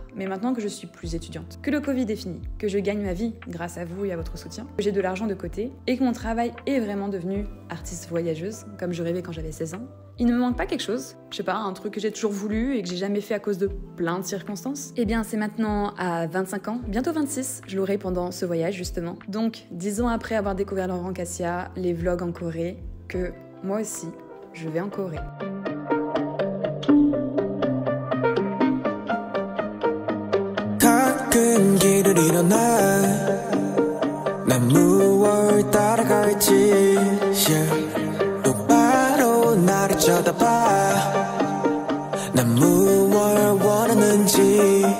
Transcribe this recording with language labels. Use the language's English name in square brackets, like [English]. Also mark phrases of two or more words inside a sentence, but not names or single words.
[French] Mais maintenant que je suis plus étudiante, que le Covid est fini, que je gagne ma vie grâce à vous et à votre soutien, que j'ai de l'argent de côté et que mon travail est vraiment devenu artiste voyageuse, comme je rêvais quand j'avais 16 ans, il ne me manque pas quelque chose, je sais pas, un truc que j'ai toujours voulu et que j'ai jamais fait à cause de plein de circonstances. Eh bien, c'est maintenant à 25 ans, bientôt 26, je l'aurai pendant ce voyage justement. Donc, 10 ans après avoir découvert Laurent Cassia, les vlogs en Corée, que moi aussi, je vais en Corée. [Korean] 길을 잃어나 난 무얼 따라갈지 yeah. 똑바로 나를 쳐다봐 난 무얼 원하는지 yeah.